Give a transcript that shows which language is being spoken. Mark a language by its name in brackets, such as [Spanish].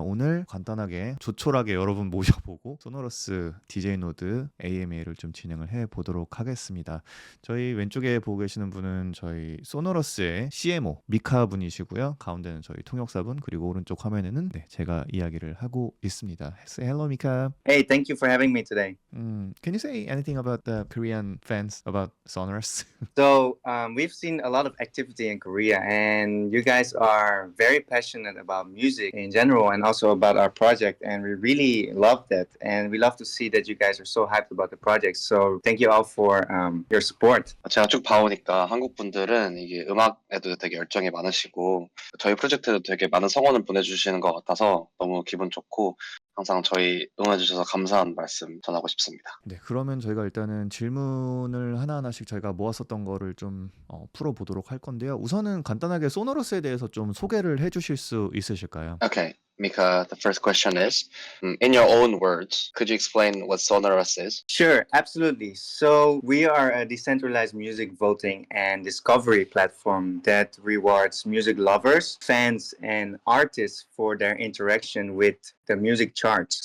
[Korean] 오늘 간단하게 조촐하게 여러분 모셔보고 소너러스 DJ 노드 AMA를 좀 진행을 해 보도록 하겠습니다. 저희 왼쪽에 보고 계시는 분은 저희 소너러스의 CMO 미카 분이시고요. 가운데는 저희 통역사분, 그리고 오른쪽 화면에는 제가 이야기를 하고 있습니다. [English] Say hello, Mika. Hey, thank you for having me today. Can you say anything about the Korean fans about Sonorous? So, we've seen a lot of activity in Korea, and you guys are very passionate about music in general and also about our project. And we really love that. And we love to see that you guys are so hyped about the project. So, thank you all for your support. [Korean] 제가 쭉 봐오니까 한국 분들은 이게 음악에도 되게 열정이 많으시고 저희 프로젝트에도 되게 많은 성원을 보내주시는 것 같아서 너무 기분 좋고 항상 저희 응원해주셔서 감사한 말씀 전하고 싶습니다. 네, 그러면 저희가 일단은 질문을 하나하나씩 저희가 모았었던 거를 좀 풀어보도록 할 건데요. 우선은 간단하게 소너러스에 대해서 좀 소개를 해주실 수 있으실까요? [English] Okay, Mika, the first question is, in your own words, could you explain what Sonorous is? Sure, absolutely. So, we are a decentralized music voting and discovery platform that rewards music lovers, fans, and artists for their interaction with the music charts.